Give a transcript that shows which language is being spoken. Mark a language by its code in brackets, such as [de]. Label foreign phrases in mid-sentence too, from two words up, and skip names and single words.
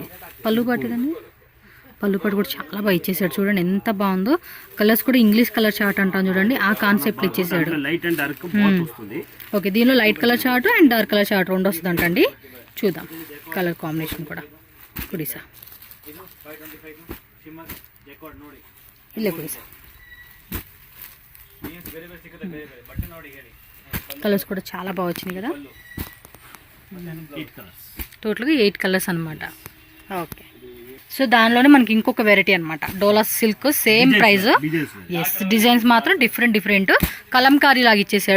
[te] పళ్ళు పట్టిదండి, పళ్ళు పట్టు కూడా చాలా బాగా ఇచ్చేసాడు. చూడండి ఎంత బాగుందో. కలర్స్ కూడా [en] English colour chart [te] అంటాం చూడండి, ఆ కాన్సెప్ట్ ఇచ్చేసాడు. ఓకే, దీనిలో [en] light colour chart and dark colour chart [te] 2 వస్తుంది అంటండి. చూద్దాం [en] colour combination [te] కూడా. కుడిసా [kn] ಇಲ್ಲ ಕೊಡಿ ಸರ್. [te] కలర్స్ కూడా చాలా బాగా వచ్చినాయి కదా. టోటల్గా 8 కలర్స్ అనమాట. ఓకే, సో దానిలోనే మనకి ఇంకొక వెరైటీ అనమాట డోలా సిల్క్. [en] same price. [te] ఎస్, డిజైన్స్ మాత్రం డిఫరెంట్ కలంకారీ లాగా ఇచ్చేసాడు.